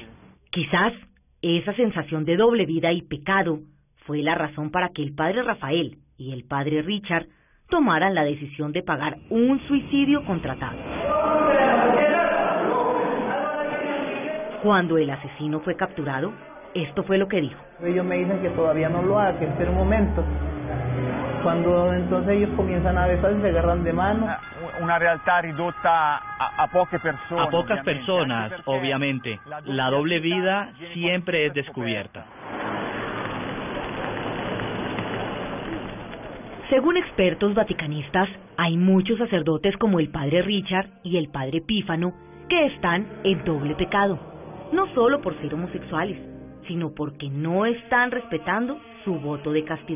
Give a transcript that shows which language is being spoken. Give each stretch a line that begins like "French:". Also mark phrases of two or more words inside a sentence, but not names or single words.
Spanish: Quizás esa sensación de doble vida y pecado fue la razón para que el padre Rafael y el padre Richard tomaran la decisión de pagar un suicidio contratado. Cuando el asesino fue capturado, esto fue lo que dijo. Ellos me dicen que todavía no lo haga, que espere un momento. Cuando entonces ellos comienzan a besarse, se agarran de mano.
Italian: Una realtà ridotta a
Spanish: pocas personas. A pocas personas, obviamente. La doble vida siempre es descubierta. Según expertos vaticanistas, hay muchos sacerdotes como el padre Richard y el padre Pífano que están en doble pecado, no solo por ser homosexuales, sino porque no están respetando su voto de castidad.